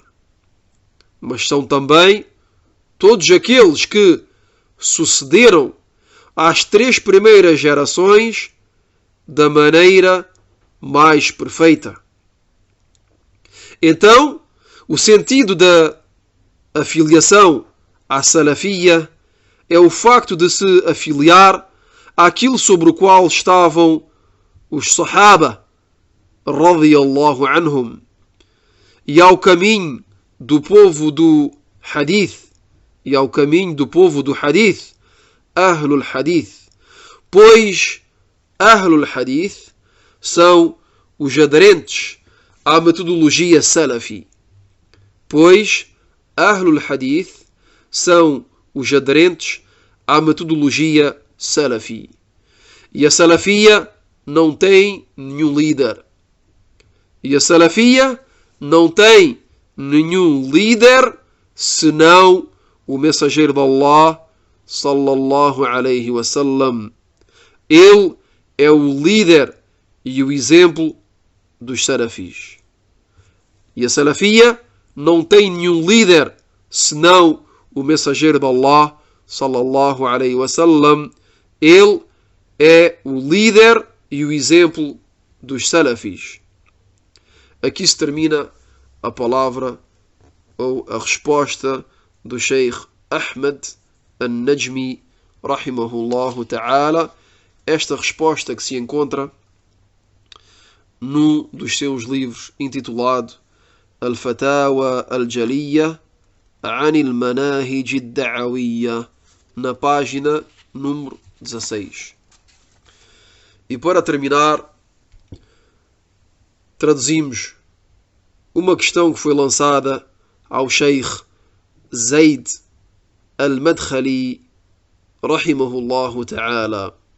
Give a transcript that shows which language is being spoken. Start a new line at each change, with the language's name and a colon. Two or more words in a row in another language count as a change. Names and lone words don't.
Portuguese: Mas são também todos aqueles que sucederam às 3 primeiras gerações da maneira mais perfeita. Então, o sentido da afiliação à salafia é o facto de se afiliar àquilo sobre o qual estavam os Sahaba,
Arabic: رضي الله عنهم,
Portuguese: e ao caminho do povo do Hadith,
Arabic: أهل الحديث,
Portuguese: pois
Arabic: أهل الحديث
Portuguese: são os aderentes à metodologia Salafi. E a Salafia não tem nenhum líder. Senão o mensageiro de Allah,
Arabic: صلى الله عليه وسلم.
Portuguese: Ele é o líder e o exemplo dos Salafis. E a Salafia não tem nenhum líder senão o mensageiro de Allah,
Arabic: صلى الله عليه وسلم.
Portuguese: Ele é o líder e o exemplo dos Salafis. Aqui se termina a palavra ou a resposta do Sheikh Ahmed An-Najmi,
Arabic: رحمه الله تعالى.
Portuguese: Esta resposta que se encontra num dos seus livros intitulado Al-Fatawa Al-Jaliyya An al-Manahij ad-Da'awiyya, na página número 16. E para terminar, traduzimos uma questão que foi lançada ao Sheikh Zaid Al-Madkhali,
Arabic: رحمه الله تعالى.